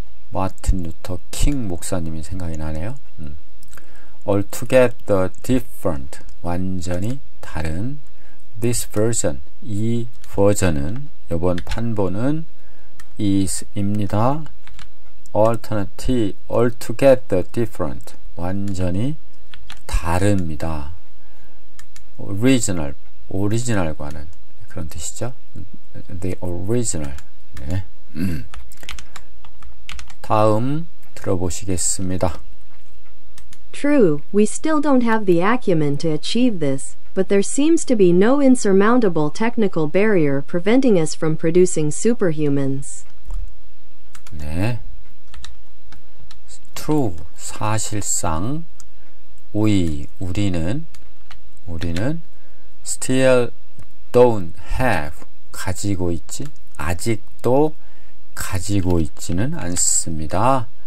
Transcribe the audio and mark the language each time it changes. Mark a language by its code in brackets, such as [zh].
[ko] 마틴 루터 킹 목사님이 생각이 나네요. [en] altogether different, [ko] 완전히 다른. [en] this version, [ko] 이 버전은, 이번 판본은 is입니다. [en] alternative, altogether different, [ko] 완전히 다릅니다. original, 오리지널과는 그런 뜻이죠. [en] the original. 네. [ko] 다음 들어보시겠습니다. [en] True, we still don't have the acumen to achieve this, but there seems to be no insurmountable technical barrier preventing us from producing superhumans. [ko] 네. True, 사실상 우리는 [en] still don't have, [ko] 가지고 있지, 아직도 가지고 있지는 않습니다.